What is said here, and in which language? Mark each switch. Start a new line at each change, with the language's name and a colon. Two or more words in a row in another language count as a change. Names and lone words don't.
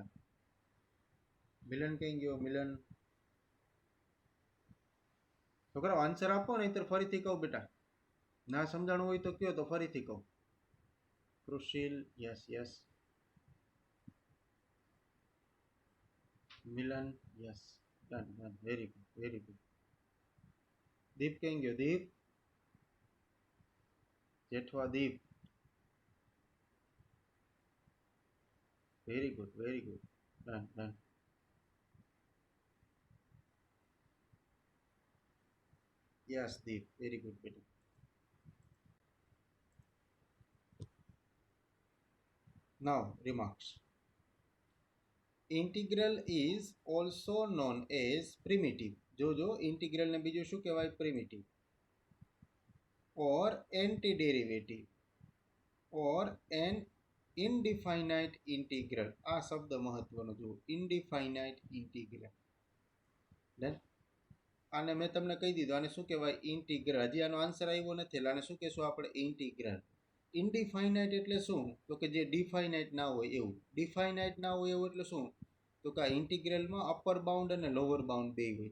Gujarati: મિલન કઈ ગયો મિલન? છોકરાઓ આન્સર આપો નહીતર ફરીથી કહું બેટા. ના સમજાણું હોય તો કયો તો ફરીથી કહું. કૃષિલ
English: yes yes. Milan, yes. Done, done. Very good, very good. Deep
Gujarati: કેમ ગયો દીપ?
English: જેઠવા દીપ. Very good, very good. Done, done. Yes, Deep. Very good, very good. Now, remarks. Integral is also known as primitive.
Gujarati: જો integral ને બીજું શું કહેવાય?
English: Primitive. Or antiderivative. Or an indefinite integral.
Gujarati: આ શબ્દ મહત્વનો જુઓ.
English: Indefinite integral.
Gujarati: Then આને મેં તમને કહી દીધું આને શું કહેવાય? ઇન્ટિગ્રલ. હજી આનો આન્સર આવ્યો નથી એટલે આને શું કહેશું આપણે? ઇન્ટિગ્રલ. ઇનડિફાઇનાઇટ એટલે શું? તો કે જે ડિફાઇનાઇટ ના હોય એવું. ડિફાઇનાઇટ ના હોય એવું એટલે શું? તો કે આ ઇન્ટિગ્રલમાં
English: upper bound
Gujarati: અને
English: lower bound
Gujarati: બે હોય.